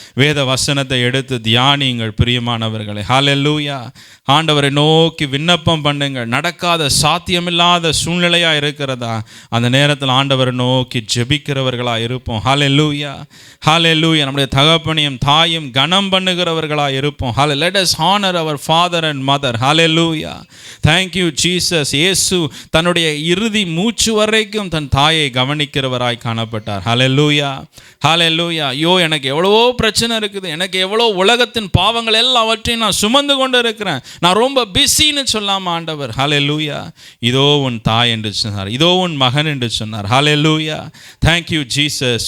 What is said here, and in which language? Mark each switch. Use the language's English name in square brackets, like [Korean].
[Tamil] வேத வசனத்தை எடுத்து தியானியுங்கள் பிரியமானவர்களே. ஹல்லேலூயா. ஆண்டவரை நோக்கி விண்ணப்பம் பண்ணுங்கள். நடக்காத சாத்தியமில்லாத சூழ்நிலையாக இருக்கிறதா? அந்த நேரத்தில் ஆண்டவரை நோக்கி ஜெபிக்கிறவர்களாக இருப்போம். ஹல்லேலூயா, ஹல்லேலூயா. நம்முடைய தகப்பனையும் தாயும் கனம் பண்ணுகிறவர்களாக இருப்போம். [English] let us honor our father and mother. Hallelujah. thank you Jesus. [Tamil] இயேசு தன்னுடைய இறுதி மூச்சு வரைக்கும் தன் தாயை கவனிக்கிறவராய் காணப்பட்டார். ஹல்லேலூயா, ஹல்லேலூயா. ஐயோ, எனக்கு எவ்வளவோ பிரச்சனை இருக்குது, எனக்கு எவ்வளோ உலகத்தின் பாவங்கள் எல்லாவற்றையும் நான் சுமந்து கொண்டு இருக்கிறேன், நான் ரொம்ப பிஸின்னு சொல்லாம ஆண்டவர் ஹல்லேலூயா இதோ உன் தாய் என்று சொன்னார், இதோ உன் மகன் என்று சொன்னார். ஹல்லேலூயா. [English] thank you Jesus.